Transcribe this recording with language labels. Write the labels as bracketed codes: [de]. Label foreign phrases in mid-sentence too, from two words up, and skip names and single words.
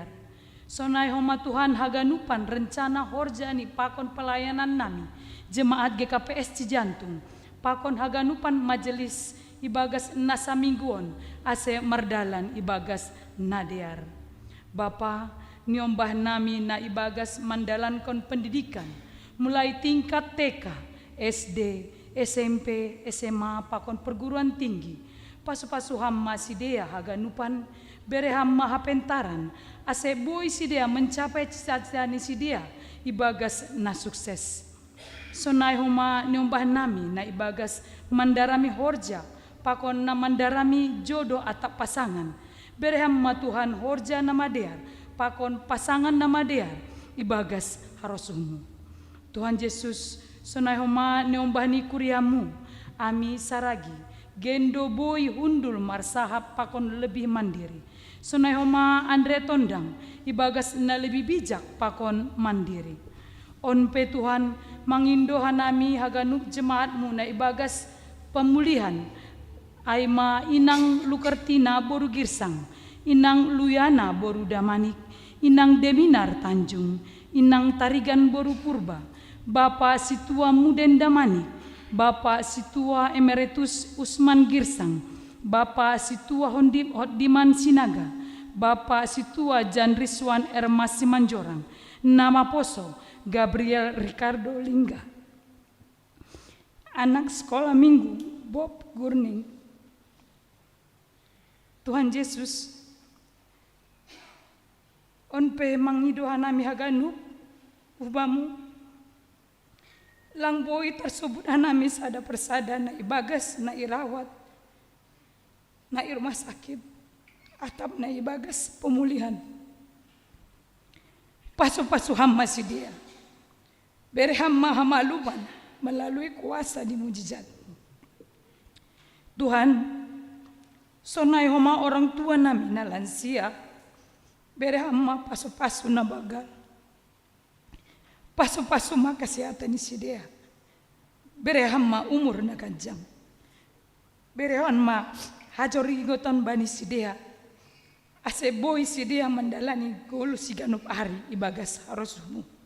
[bts] Sonai homa Tuhan haganupan rencana horja ni pakon pelayanan nami jemaat GKPS Cijantung pakon haganupan majelis ibagas nasa mingguon ase merdalan ibagas nadear. Bapa niombah nami na ibagas mandalankon pendidikan [id] mulai tingkat TK, SD, SMP, SMA [bts] pakon [id] perguruan tinggi [bts] pasu-pasu hamma sidea haganupan bere hamma hapentaran ase boy sidea [id] mencapai cita-cita [bts] ni sidea ibagas na sukses. Sonai homa nyombah nami na ibagas mandarami horja pakon na mandarami jodoh atap pasangan bere hamma Tuhan horja nama dear pakon pasangan nama dear ibagas harosumu. Tuhan Yesus sonai homa nyombah ni kuriamu ami saragi gendo boy hundul marsahap pakon [id] lebih mandiri. [bts] Sonai homa Andre Tondang ibagas na [id] lebih bijak [bts] pakon mandiri. Onpe Tuhan mangindo hanami haganup jemaatmu na ibagas pemulihan aima inang Lukertina boru girsang, inang Luyana boru damanik, inang Deminar Tanjung, inang Tarigan boru purba, Bapak Situa Muden Damanik, Bapak Situa Emeritus Usman Girsang, Bapak Situa Hodiman Sinaga, Bapak Situa Jan Riswan Ermas Simanjorang, nama Poso Gabriel Ricardo Lingga, [id] anak sekolah minggu [bts] Bob Gurning. Tuhan Yesus onpe mangido hanami haganup ubamu lang boy tersebut hanami sada persada na ibagas na irawat na [id] rumah sakit [bts] atap na ibagas pemulihan pasu-pasu hamma si dia bere hamma hamaluman [id] melalui kuasa [bts] di mujizat Tuhan. Sonai homa [id] orang tua [bts] nami na lansia bere hamma pasu-pasu na bagal pasu-pasu ma kesehatan ni sidea bere hamma umur na kanjang bere hamma hajori goton bani sidea ase boy sidea mandalani golu siganup hari ibagas harosumu.